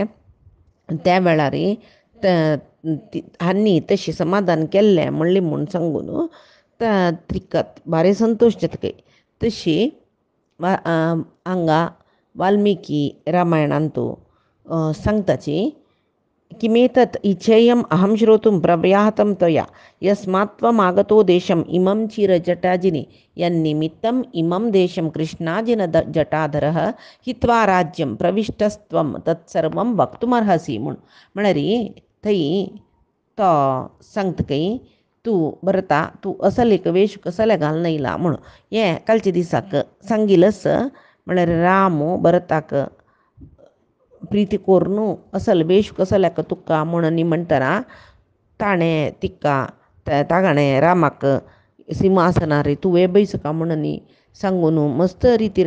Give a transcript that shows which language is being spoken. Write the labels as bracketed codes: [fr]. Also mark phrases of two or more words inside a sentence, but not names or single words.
[kok] त्या वेळार हांणी तशें समाधान केल्लें म्हणलें म्हूण सांगून त्रिकत बारे संतोश जातकय. तशी हांगा वाल्मिकी रामायणांतू सांगताची [sa] किमेतत् इच्छेयम् अहं श्रोतुं प्रव्याहतं त्वया यस्मात्त्वमागतो देशम् इमं चिरजटाजिनि यन्निमित्तम् इमं देशं कृष्णाजिन जटाधरः हित्वा राज्यं प्रविष्टस्त्वं तत्सर्वं वक्तुमर्हसि [kok] म्हळ्यार थंय तो सांगतकय तूं भरता तूं असल एक वेश कसले घालून येयला म्हूण हें कालच्या दिसाक सांगिल्लस. म्हळ्यार राम भरताक प्रीती करून असल वेश कसल्याक तुका म्हणून म्हणटना ताणें तिका ताणें रामाक सिंहासनार तुवें बैसका म्हणून सांगून मस्त रितीर